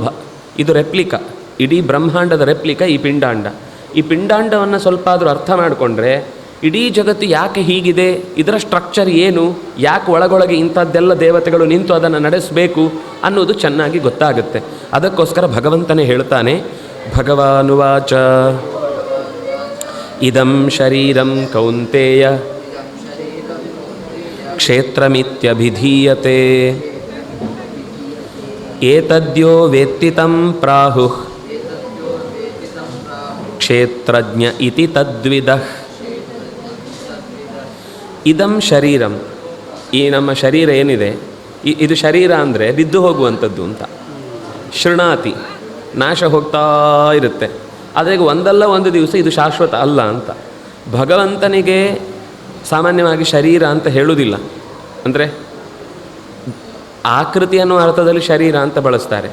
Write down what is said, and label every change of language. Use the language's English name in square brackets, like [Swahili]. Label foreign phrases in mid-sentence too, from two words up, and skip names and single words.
[Kannada] ಇದು ರೆಪ್ಲಿಕಾ, ಇಡೀ ಬ್ರಹ್ಮಾಂಡದ ರೆಪ್ಲಿಕಾ ಈ ಪಿಂಡಾಂಡ. ಈ ಪಿಂಡಾಂಡವನ್ನು ಸ್ವಲ್ಪ ಆದರೂ ಅರ್ಥ ಮಾಡಿಕೊಂಡ್ರೆ ಇಡೀ ಜಗತ್ತು ಯಾಕೆ ಹೀಗಿದೆ, ಇದರ ಸ್ಟ್ರಕ್ಚರ್ ಏನು, ಯಾಕೆ ಒಳಗೊಳಗೆ ಇಂಥದ್ದೆಲ್ಲ ದೇವತೆಗಳು ನಿಂತು ಅದನ್ನು ನಡೆಸಬೇಕು ಅನ್ನೋದು ಚೆನ್ನಾಗಿ ಗೊತ್ತಾಗುತ್ತೆ. ಅದಕ್ಕೋಸ್ಕರ ಭಗವಂತನೇ ಹೇಳ್ತಾನೆ, [Sanskrit] ಭಗವಾನುವಾಚ ಇದಂ ಶರೀರಂ ಕೌಂತೇಯ ಕ್ಷೇತ್ರಮಿತ್ಯಭಿಧೀಯತೆ ಏತದ್ಯೋ ವೇತ್ತಿ ತಂ ಪ್ರಾಹುಃ ಕ್ಷೇತ್ರಜ್ಞ ಇತಿ ತದ್ವಿದಃ. ಇದಂ ಶರೀರಂ, [Kannada] ಈ ನಮ್ಮ ಶರೀರ ಏನಿದೆ ಇದು ಶರೀರ ಅಂದರೆ ಬಿದ್ದು ಹೋಗುವಂಥದ್ದು ಅಂತ. ಶೃಣಾತಿ, ನಾಶ ಹೋಗ್ತಾ ಇರುತ್ತೆ. ಆದರೆ ಒಂದಲ್ಲ ಒಂದು ದಿವಸ ಇದು ಶಾಶ್ವತ ಅಲ್ಲ ಅಂತ. ಭಗವಂತನಿಗೆ ಸಾಮಾನ್ಯವಾಗಿ ಶರೀರ ಅಂತ ಹೇಳುವುದಿಲ್ಲ, ಅಂದರೆ ಆಕೃತಿ ಅನ್ನೋ ಅರ್ಥದಲ್ಲಿ ಶರೀರ ಅಂತ ಬಳಸ್ತಾರೆ.